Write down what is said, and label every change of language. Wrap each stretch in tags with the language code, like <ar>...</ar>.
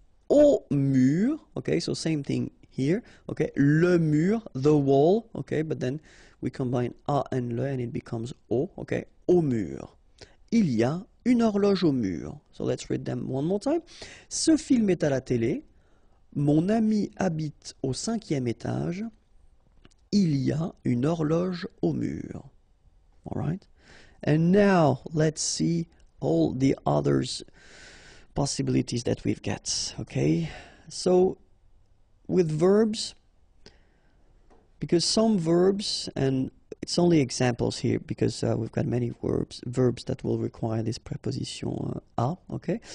<en>Au mur, okay, so same thing here, okay, le mur, the wall, okay, but then we combine a and le and it becomes au, okay, au mur.</en> <fr>Il y a une horloge au mur.</fr> <en>So let's read them one more time.</en> <fr>Ce film est à la télé. Mon ami habite au 5e étage. Il y a une horloge au mur. All right.</fr> <en>And now let's see all the others possibilities that we've got. Okay. So with verbs, because some verbs, and it's only examples here because we've got many verbs that will require this preposition a. Okay.</en>